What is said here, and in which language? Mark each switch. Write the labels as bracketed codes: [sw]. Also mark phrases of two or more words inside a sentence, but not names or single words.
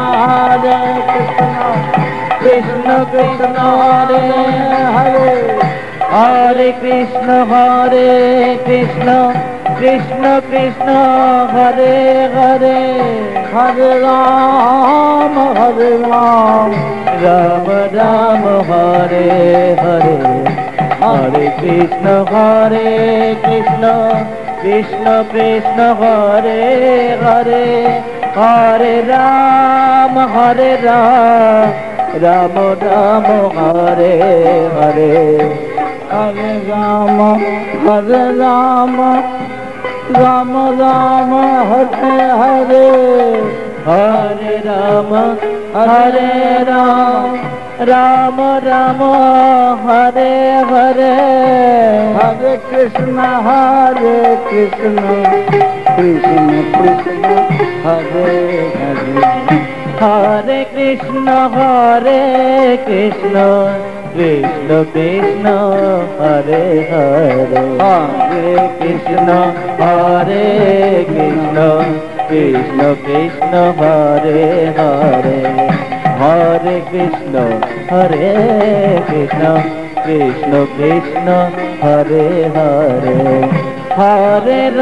[sa] কৃষ্ণ কৃষ্ণ হরে হরে, হরে কৃষ্ণ কৃষ্ণ কৃষ্ণ হরে হরে, হরে রাম রাম রাম হরে হরে, হরে কৃষ্ণ কৃষ্ণ কৃষ্ণ কৃষ্ণ হরে হরে, হরে রাম রাম রাম হরে হরে, হরে রাম রাম রাম হরে হরে, হরে রাম রাম রাম হরে হরে, হরে কৃষ্ণ কৃষ্ণ কৃষ্ণ হরে হরে, হরে কৃষ্ণ কৃষ্ণ কৃষ্ণ কৃষ্ণ হরে হরে, হরে কৃষ্ণ কৃষ্ণ কৃষ্ণ কৃষ্ণ হরে হরে, হরে কৃষ্ণ কৃষ্ণ কৃষ্ণ কৃষ্ণ হরে হরে হরে